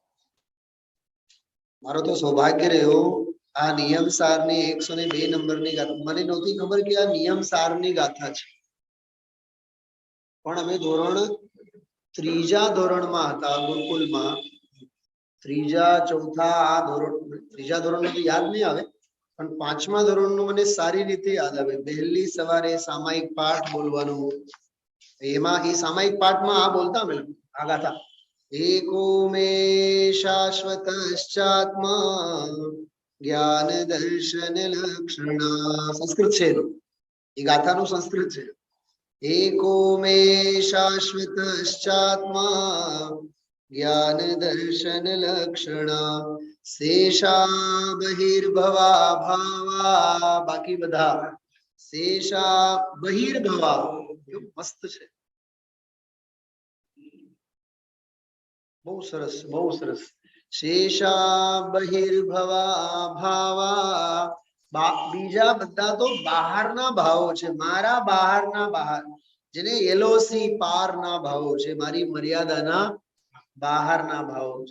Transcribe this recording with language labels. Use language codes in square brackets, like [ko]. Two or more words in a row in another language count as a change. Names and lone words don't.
[gu] મારો તો સૌભાગ્ય રહ્યો આ નિયમ સારની 102 નંબરની ગાથા, મને નહોતી ખબર કે આ નિયમ સારની ગાથા છે, પણ અમે ધોરણ 3જા ધોરણમાં હતા ગુરુકુલમાં, 3જા 4થા આ ધોરણ, 3જા ધોરણનું તો યાદ નહીં આવે પણ 5મા ધોરણનું મને સારી રીતે યાદ આવે। વહેલી સવારે સામાયિક પાઠ બોલવાનું, એમાં એ સામાયિક પાઠમાં આ બોલતા અમે આ ગાથા, [sa] एको मे शाश्वतश्चात्मा ज्ञान दर्शन लक्षणा। [gu] संस्कृत છે એ ગાથાનું સંસ્કૃત છે। [sa] एको मे शाश्वतश्चात्मा ज्ञान दर्शन लक्षणा शेषा बहिर्भवा भावा, [gu] બાકી બધા [sa] शेषा बहिर्भवा, [gu] મસ્ત છે, બહુ સરસ બહુ સરસ। [sa] शेषा बहिर्भवा भावा, [gu] બીજા બધા તો બહારના ભાવો છે, મારા બહારના ભાવ, જેને એલઓસી પારના ભાવો છે, મારી મર્યાદાના બહારના ભાવો છે।